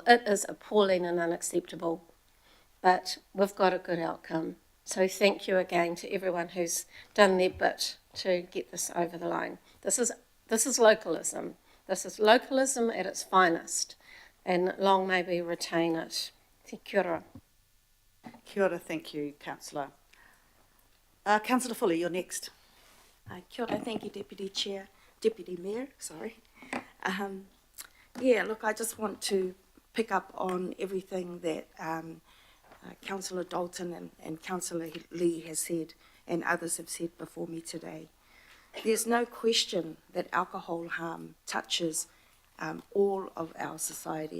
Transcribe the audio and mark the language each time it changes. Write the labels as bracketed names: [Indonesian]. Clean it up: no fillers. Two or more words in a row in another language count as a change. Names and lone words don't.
[English] It is appalling and unacceptable, but we've got a good outcome. So thank you again to everyone who's done their bit to get this over the line. This is This is localism. This is localism at its finest, and long may we retain it. [Māori] Kia ora. Kia ora, [English] thank you, Councillor. Councillor Fuller, you're next. [Māori] Kia ora, [English] thank you, Deputy Mayor, sorry. Yeah, look, I just want to pick up on everything that Councillor Dalton and Councillor Lee has said and others have said before me today. There's no question that alcohol harm touches all of our society.